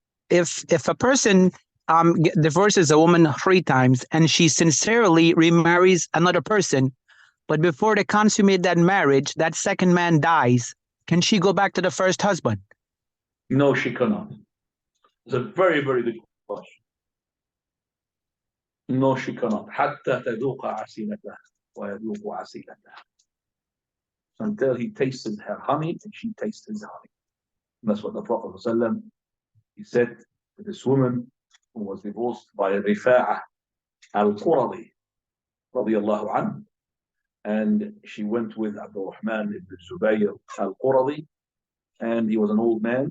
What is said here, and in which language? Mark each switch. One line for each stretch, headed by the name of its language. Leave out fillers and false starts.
English: If a person divorces a woman 3 times and she sincerely remarries another person, but before they consummate that marriage, that second man dies, can she go back to the first husband? No, she cannot. It's a very, very good question. No, she cannot.
Arabic: حتى تذوق عسيلته ويذوق عسيلته.
English: Until he tastes her honey and she tastes his honey. And that's what the Prophet ﷺ, he said to this woman who was divorced by Rifa'ah Al-Quradi, radiyallahu anhu, and she went with Abdul Rahman ibn Zubayr Al-Quradi, and he was an old man.